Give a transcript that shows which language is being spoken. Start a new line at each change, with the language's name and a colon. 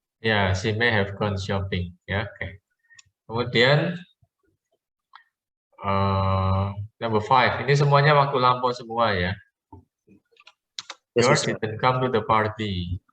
English: ya, she may have gone shopping.
Indonesian: Ya, oke. Kemudian number 5, ini semuanya waktu lampau semua ya.
English: George didn't come to the party.